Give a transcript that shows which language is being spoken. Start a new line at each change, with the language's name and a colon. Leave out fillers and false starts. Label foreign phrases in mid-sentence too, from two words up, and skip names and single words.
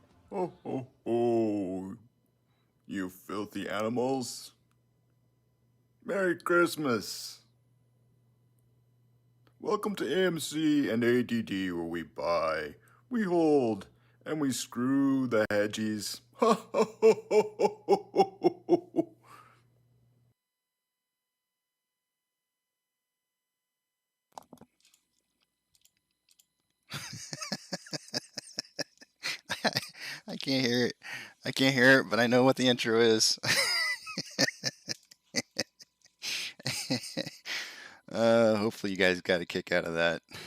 English: Ho, ho, ho. You filthy animals. Merry Christmas. Welcome to AMC and ADD, where we buy, we hold, and we screw the hedgies. Ha, ha, ho, ho, ho, ho, ho, ho, ho. I can't hear it. I can't hear it, but I know what the intro is. Hopefully you guys got a kick out of that.